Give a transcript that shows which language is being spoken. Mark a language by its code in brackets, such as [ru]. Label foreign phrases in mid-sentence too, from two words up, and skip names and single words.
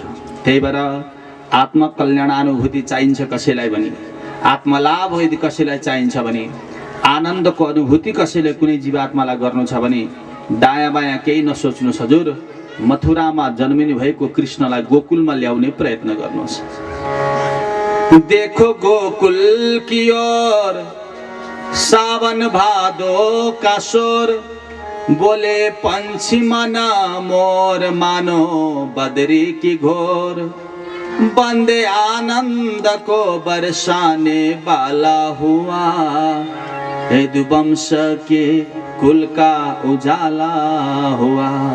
[ne] त्यही भएर आत्मकल्याणानुभूति चाहिन्छ कसैलाई भने, आत्मलाभ यदि कसैलाई चाहिन्छ भने, आनन्दको अनुभूति कसैले कुनै जीवात्मालाई गर्नु छ भने दायाँ बायाँ केही नसोच्नुहोस् हजुर, मथुरामा जन्मिनु भएको कृष्णलाई गोकुलमा ल्याउने प्रयत्न गर्नुहोस्। [hi] देखो गोकुल की ओर सावन भादो का शोर, बोले पंछी मना मोर मानो बदरी की घोर, बंदे आनंद को बरसाने वाला हुआ, यदुवंश के कुल का उजाला हुआ।